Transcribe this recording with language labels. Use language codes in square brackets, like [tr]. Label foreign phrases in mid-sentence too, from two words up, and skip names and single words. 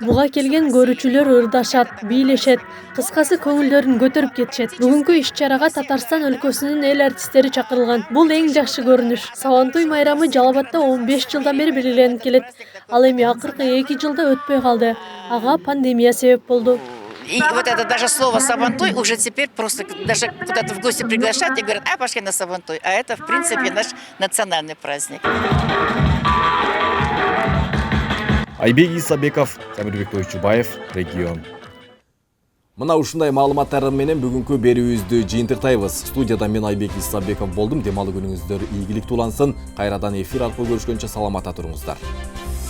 [ky] Буга келген көрүүчүлөр ырдашат, бийлешет, кыскасы көңүлдөрүн көтөрүп кетишет. Бүгүнкү иш-чарага Татарстан өлкөсүнүн эл артисттери чакырылган. Бул эң жакшы көрүнүш. Сабантуй майрамы Жалал-Абадта 15 жылдан бери белгиленип келет. Ал эми акыркы 2 жылда өтпөй калды. Ага пандемия себеп болду. [ru] И вот это даже слово «сабантуй» уже теперь просто даже куда-то в гости приглашают и говорят: а, пошли на сабантуй. А это, в принципе, наш национальный праздник. [ky] Айбек Исабеков, Самирбек Тойчубаев, Регион. Мына ушундай маалыматтар менен бүгүнкү берүүбүздү жыйынтыктайбыз. Студияда мен Айбек Исабеков болдум. Демалуу күнүңүздөр ийгиликтүү улансын. Кайрадан эфир аркылуу көрүшкөнчө саламатта туруңуздар.